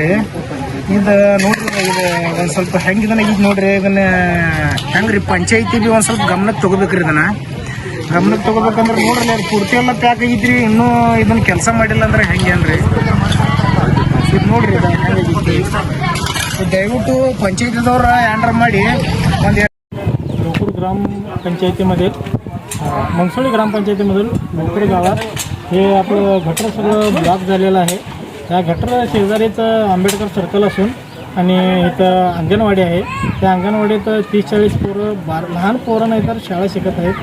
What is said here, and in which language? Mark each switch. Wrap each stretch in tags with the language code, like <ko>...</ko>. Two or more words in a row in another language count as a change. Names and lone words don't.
<kn>ಇದು ನೋಡ್ರಿ, ಇದು ಒಂದು ಸ್ವಲ್ಪ ಹೆಂಗಿದನ ಈಗ ನೋಡ್ರಿ. ಇದನ್ನ ಹೆಂಗ್ರಿ ಪಂಚಾಯತಿ ಬಿ ಒಂದು ಸ್ವಲ್ಪ ಗಮನಕ್ಕೆ ತಗೋಬೇಕ್ರಿ. ಇದನ್ನ ಗಮನಕ್ಕೆ ತಗೋಬೇಕಂದ್ರೆ ನೋಡ್ರಿ, ಅದು ಪೂರ್ತಿ ಎಲ್ಲ ಪ್ಯಾಕ್ ಆಗಿದ್ರಿ. ಇನ್ನೂ ಇದನ್ನ ಕೆಲಸ ಮಾಡಿಲ್ಲ ಅಂದ್ರೆ ಹೆಂಗೇನ್ರಿ? ಇದು ನೋಡ್ರಿ, ದಯವಿಟ್ಟು</kn> <mr>पंचायतीदवर एंटर</mr> <kn>ಮಾಡಿ ಒಂದು</kn> <mr>लोहकूर ग्राम पंचायतीमध्ये मंगसोळी ग्रामपंचायतीमधील लोहकूर गावात हे आपलं गटर सगळं ब्लॉक झालेलं आहे. त्या गटर शेजारीच आंबेडकर सर्कल असून आणि इथं अंगणवाडी आहे. त्या अंगणवाडीत 30-40 पोरं लहान पोरं नाही तर शाळा शिकत आहेत.</mr>